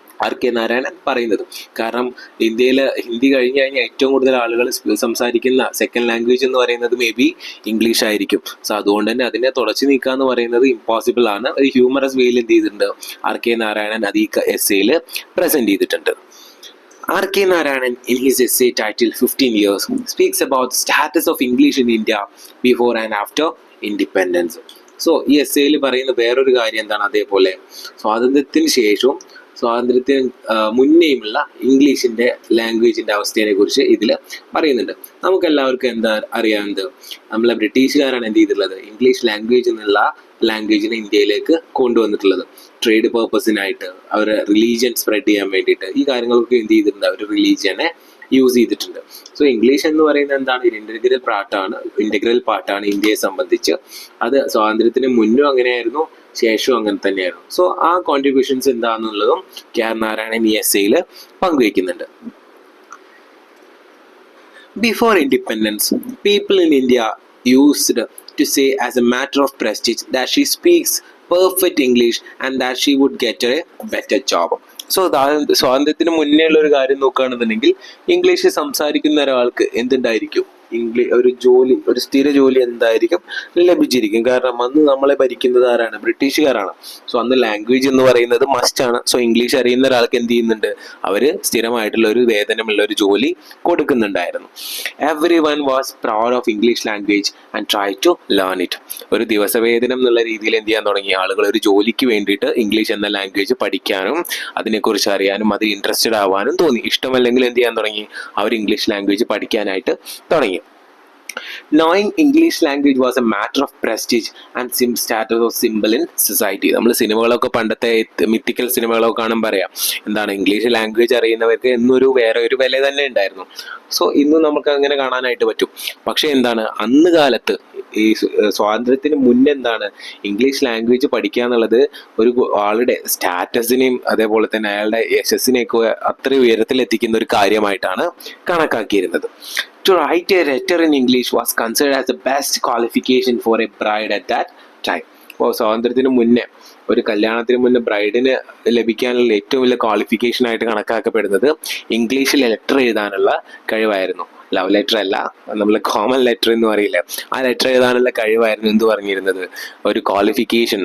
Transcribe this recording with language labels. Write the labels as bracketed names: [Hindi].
[Malayalam] RK Narayanan പറയുന്നത്. കാരണം ഇന്ത്യയിൽ ഹിന്ദി കഴിഞ്ഞ് കഴിഞ്ഞാൽ ഏറ്റവും കൂടുതൽ ആളുകൾ സംസാരിക്കുന്ന സെക്കൻഡ് ലാംഗ്വേജ് എന്ന് പറയുന്നത് മേ ബി ഇംഗ്ലീഷ് ആയിരിക്കും. സോ അതുകൊണ്ട് തന്നെ അതിനെ തുടച്ചു നീക്കുക എന്ന് പറയുന്നത് ഇമ്പോസിബിൾ ആണ്. ഒരു ഹ്യൂമറസ് വേയിൽ എന്ത് ചെയ്തിട്ടുണ്ട് RK നാരായണൻ അത് ഈ എസ്സേയിൽ പ്രസന്റ് ചെയ്തിട്ടുണ്ട്. [English] RK Narayanan, in his essay titled 15 Years, speaks about the status of English in India before and after independence. [Malayalam] So ഈ എസ്സേയിൽ പറയുന്ന വേറൊരു കാര്യം എന്താണ്, അതേപോലെ സ്വാതന്ത്ര്യത്തിന് ശേഷവും സ്വാതന്ത്ര്യത്തിന് മുന്നേയുമുള്ള ഇംഗ്ലീഷിൻ്റെ ലാംഗ്വേജിൻ്റെ അവസ്ഥയെ കുറിച്ച് ഇതിൽ പറയുന്നുണ്ട്. നമുക്കെല്ലാവർക്കും എന്താ അറിയാവുന്നത്, നമ്മളെ ബ്രിട്ടീഷുകാരാണ് എന്ത് ചെയ്തിട്ടുള്ളത്, ഇംഗ്ലീഷ് ലാംഗ്വേജ് എന്നുള്ള ലാംഗ്വേജിനെ ഇന്ത്യയിലേക്ക് കൊണ്ടുവന്നിട്ടുള്ളത്. ട്രേഡ് പേർപ്പസിനായിട്ട്, അവർ റിലീജിയൻ സ്പ്രെഡ് ചെയ്യാൻ വേണ്ടിയിട്ട് ഈ കാര്യങ്ങളൊക്കെ എന്ത് ചെയ്തിട്ടുണ്ട്, അവർ റിലീജിയനെ യൂസ് ചെയ്തിട്ടുണ്ട്. സോ ഇംഗ്ലീഷ് എന്ന് പറയുന്നത് എന്താണ്, ഒരു ഇൻ്റഗ്രൽ പാർട്ടാണ് ഇന്ത്യയെ സംബന്ധിച്ച്. അത് സ്വാതന്ത്ര്യത്തിന് മുന്നും അങ്ങനെയായിരുന്നു, ശേഷവും അങ്ങനെ തന്നെയായിരുന്നു. സോ ആ കോൺട്രിബ്യൂഷൻസ് എന്താണെന്നുള്ളതും KR നാരായണൻ ഈ എസ്സേയിൽ പങ്കുവയ്ക്കുന്നുണ്ട്. [English] Before independence, people in India used to say as a matter of prestige that she speaks perfect English and that she would get a better job. [Malayalam] So സ്വാതന്ത്ര്യത്തിന് മുന്നേ ഉള്ള ഒരു കാര്യം നോക്കുകയാണെന്നുണ്ടെങ്കിൽ ഇംഗ്ലീഷ് സംസാരിക്കുന്ന ഒരാൾക്ക് എന്തുണ്ടായിരിക്കും, ഒരു സ്ഥിര ജോലി എന്തായിരിക്കും ലഭിച്ചിരിക്കും. കാരണം അന്ന് നമ്മളെ ഭരിക്കുന്നത് ആരാണ്, ബ്രിട്ടീഷുകാരാണ്. സോ അന്ന് ലാംഗ്വേജ് എന്ന് പറയുന്നത് മസ്റ്റ് ആണ്. സോ ഇംഗ്ലീഷ് അറിയുന്ന ഒരാൾക്ക് എന്ത് ചെയ്യുന്നുണ്ട്, അവര് സ്ഥിരമായിട്ടുള്ള ഒരു വേതനമുള്ള ഒരു ജോലി കൊടുക്കുന്നുണ്ടായിരുന്നു. [English] Everyone was proud of English language and try to learn it. [Malayalam] ഒരു ദിവസവേതനം എന്നുള്ള രീതിയിൽ എന്ത് ചെയ്യാൻ തുടങ്ങി ആളുകൾ, ഒരു ജോലിക്ക് വേണ്ടിയിട്ട് ഇംഗ്ലീഷ് എന്ന ലാംഗ്വേജ് പഠിക്കാനും അതിനെക്കുറിച്ച് അറിയാനും അതിൽ ഇൻട്രസ്റ്റഡ് ആവാനും തോന്നി. ഇഷ്ടമല്ലെങ്കിൽ എന്ത് ചെയ്യാൻ തുടങ്ങി, അവർ ഇംഗ്ലീഷ് ലാംഗ്വേജ് പഠിക്കാനായിട്ട് തുടങ്ങി. [English] Knowing English language was a matter of prestige and status of symbol in society. [Malayalam] നമ്മൾ സിനിമകളൊക്കെ പണ്ടത്തെ മിത്തിക്കൽ സിനിമകളൊക്കെ കാണുമ്പോൾ പറയാം എന്താണ്, ഇംഗ്ലീഷ് ലാംഗ്വേജ് അറിയുന്നവർക്ക് എന്നൊരു വേറെ ഒരു വില തന്നെ ഉണ്ടായിരുന്നു. സോ ഇന്ന് നമുക്ക് അങ്ങനെ കാണാനായിട്ട് പറ്റും. പക്ഷെ എന്താണ്, അന്ന് കാലത്ത് ഈ സ്വാതന്ത്ര്യത്തിന് മുന്നേ എന്താണ്, ഇംഗ്ലീഷ് ലാംഗ്വേജ് പഠിക്കുക എന്നുള്ളത് ഒരു ആളുടെ സ്റ്റാറ്റസിനെയും അതേപോലെ തന്നെ അയാളുടെ യശസ്സിനെയൊക്കെ അത്രയും ഉയരത്തിലെത്തിക്കുന്ന ഒരു കാര്യമായിട്ടാണ് കണക്കാക്കിയിരുന്നത്. [English] To write a letter in English was considered as the best qualification for a bride at that time. [Malayalam] അപ്പോൾ സ്വാതന്ത്ര്യത്തിന് മുന്നേ, ഒരു കല്യാണത്തിന് മുന്നേ ബ്രൈഡിന് ലഭിക്കാനുള്ള ഏറ്റവും വലിയ ക്വാളിഫിക്കേഷൻ ആയിട്ട് കണക്കാക്കപ്പെടുന്നത് ഇംഗ്ലീഷിൽ ലെറ്റർ എഴുതാനുള്ള കഴിവായിരുന്നു. ലവ് ലെറ്റർ അല്ല, നമ്മൾ കോമൺ ലെറ്റർ എന്ന് പറയില്ല, ആ ലെറ്റർ എഴുതാനുള്ള കഴിവായിരുന്നു എന്ത് പറഞ്ഞിരുന്നത്, ഒരു ക്വാളിഫിക്കേഷൻ.